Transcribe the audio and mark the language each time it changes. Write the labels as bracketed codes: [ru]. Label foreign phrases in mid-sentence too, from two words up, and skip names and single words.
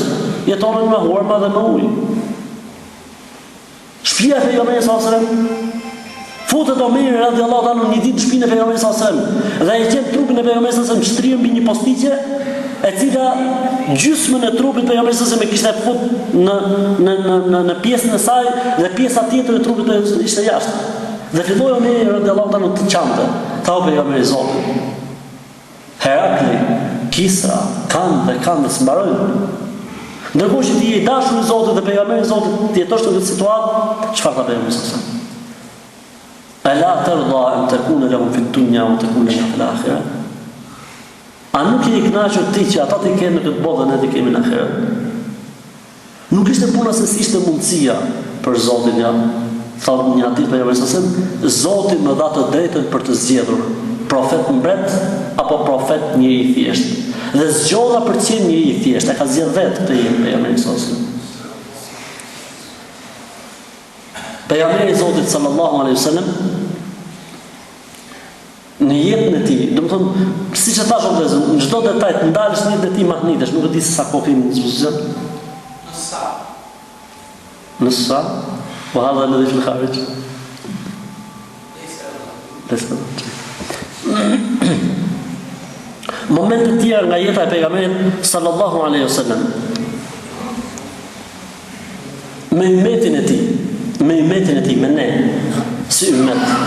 [sq] Jetonin me hurma dhe me ujë. Shtëpia e pejgamberit [ar] صلى الله عليه وسلم [sq] futet Omeri [ar] رضي الله عنه [sq] një ditë në shtëpinë e pejgamberit [ar] صلى الله عليه وسلم [sq] dhe e gjet trupin e pejgamberit [ar] صلى الله عليه وسلم [sq] shtrihen mbi një postiqe e cila gjysmën e trupit e pejgamberit [ar] صلى الله عليه وسلم [sq] e kishte fut në pjesën e saj dhe pjesa tjetër e trupit ishte jashtë. Dhe filloi Omeri [ar] رضي الله عنه [sq] të çante. Tha pejgamberi i Zotit: Herakli, Kisra, kanë dhe s'mbarojnë. Ndërkohë që ti je i dashur i Zotit dhe pejgamberi i Zotit ti jetosh në këtë situatë, çfarë tha pejgamberi [ar] صلى الله عليه وسلم? ألا ترضى أن تكون لهم في الدنيا وتكون لنا في الآخرة. [sq] A nuk je i kënaqur ti që ata të kenë në këtë botë dhe ne të kemi në ahiret? Nuk ishte puna se si ishte mundësia për Zotin ja. Thotë një hadith pejgamberi [ar] صلى الله عليه وسلم, [sq] Zoti më dha të drejtën për të zgjedhur profet mbret apo profet njëri i thjeshtë. Dhe zgjodha për të qenë njëri i thjeshtë, e ka zgjedhur vetë këtë pejgamberi [ar] صلى الله عليه وسلم. [sq] Pejgamberi i Zotit [ar] صلى الله عليه وسلم [sq] në jetën e tij, domethënë, siç e thashë vëllezër, në çdo detaj të ndalësh në jetën e tij mahnitesh, nuk e di se sa kohë kemi në dispozicion. Në sa? [ar] Po هذا الذي في الخارج. [sq] Momente të tjera nga jeta e pejgamberit [ar] صلى الله عليه وسلم [sq] me umetin e tij, me ne, si umet.